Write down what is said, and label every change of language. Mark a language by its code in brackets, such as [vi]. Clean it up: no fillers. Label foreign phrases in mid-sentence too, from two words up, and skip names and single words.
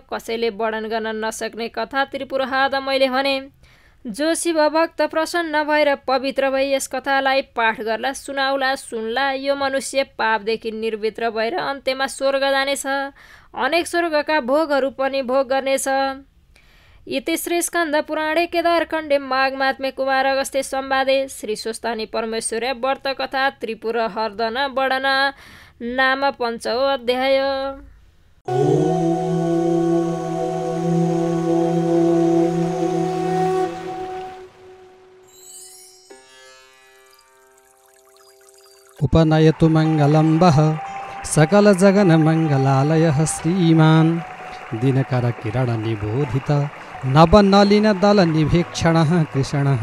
[ne] कसैले वर्णन गर्न नसक्ने कथा त्रिपुराहद मैले भने। जो शिव भक्त प्रसन्न भएर पवित्र भई यस कथालाई पाठ गर्ला, सुनाउला, सुन्ला, यो मनुष्य पापदेखि निर्वृत्त भएर अन्त्यमा स्वर्ग जानेछ। अनेक स्वर्गका भोगहरू पनि भोग गर्नेछ। [sa] इति श्री स्कन्द पुराणे केदारखण्डे माघ महात्म्ये कुमार अगस्त्य संवादे श्री स्वस्थानी परमेश्वर्या व्रत कथा त्रिपुर हर्दन वर्णन नाम 5औं अध्याय। उपनयतु मङ्गलम्बः सकलजगन्मङ्गलालयः श्रीमान् दिनकरकिरणनिबोधित नवनलिनदलनिभीक्षणः कृष्णः।